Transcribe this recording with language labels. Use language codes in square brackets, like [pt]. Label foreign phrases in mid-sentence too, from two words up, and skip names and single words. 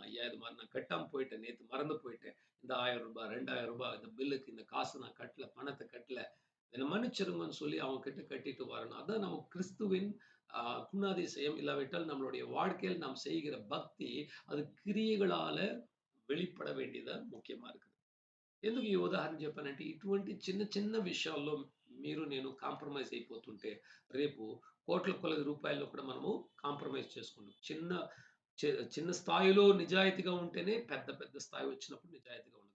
[ta] ஐயா இது மாரி நான் கட்டாம போயிட்டேன். நேத்து மறந்து போயிட்டேன். இந்த ரூ. 1000 ரூ. 2000 இந்த பில்லுக்கு இந்த காசு நான் கட்டல. பணத்த கட்டல. என்ன மன்னிச்சிருங்கன்னு சொல்லி அவங்க கிட்ட கட்டிட்டு வரணும். அதான் நம்ம கிறிஸ்துவின் அ குணாதிசயம். இல்லாவிட்டால் நம்மளுடைய வாழ்க்கையில் நாம் செய்கிற பக்தி, அது கிரியைகளால வெளிப்பட வேண்டியதா ముఖ్యமா இருக்குது. [te] ఎందుకు ఈ ఉదాహరణ చెప్పానంటే, ఇటువంటి చిన్న చిన్న విషయాల్లో మీరు నేను కాంప్రమైజ్ అయిపోతుంటే, రేపు కోట్ల కొలది రూపాయల్లో కూడా మనము కాంప్రమైజ్ చేసుకుంటాం. చిన్న స్థాయిలో నిజాయితీగా ఉంటేనే పెద్ద పెద్ద స్థాయి వచ్చినప్పుడు నిజాయితీగా ఉండగలం.